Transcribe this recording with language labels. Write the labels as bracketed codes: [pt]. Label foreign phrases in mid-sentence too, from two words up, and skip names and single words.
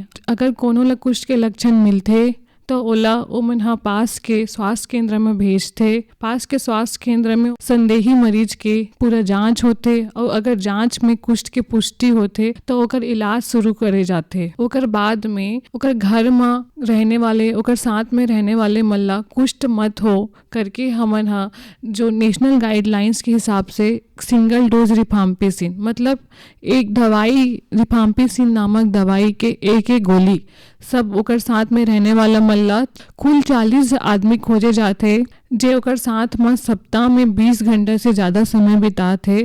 [hne] अगर कोनो ला कुष्ठ के लक्षण मिलते तो ओला ओ मन हा पास के स्वास्थ्य केंद्र में भेजते। पास के स्वास्थ्य केंद्र में संदेही मरीज के पूरा जांच होते और अगर जांच में कुष्ठ के पुष्टि होते तो ओकर इलाज शुरू करे जाते। ओकर बाद में ओकर घर में रहने वाले ओकर साथ में रहने वाले मल्ला कुष्ठ मत हो करके हमन हा जो [en] national guidelines [hne] के हिसाब से [en] single dose rifampicin [hne] मतलब एक दवाई रिफाम्पिसिन नामक दवाई के एक गोली सब ओकर साथ में रहने वाला मल्ला कुल 40 आदमी खोजे जाते जे ओकर साथ में सप्ताह में 20 घंटा से ज़्यादा समय बिताते।